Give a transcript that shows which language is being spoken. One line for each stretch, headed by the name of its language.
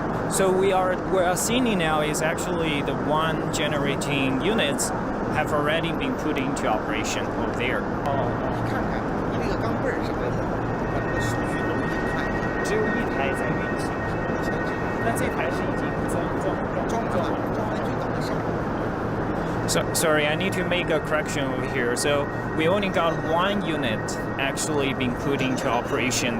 English: So we are seeing now is actually the one generating units have already been put into operation over there.
Chinese: 你看看，你那个钢镚儿啥的，把那个数据都已经看了，只有一台在运行，那这台是已经装完了，就等着上。
English: Sorry, I need to make a correction over here. So we only got one unit actually being put into operation.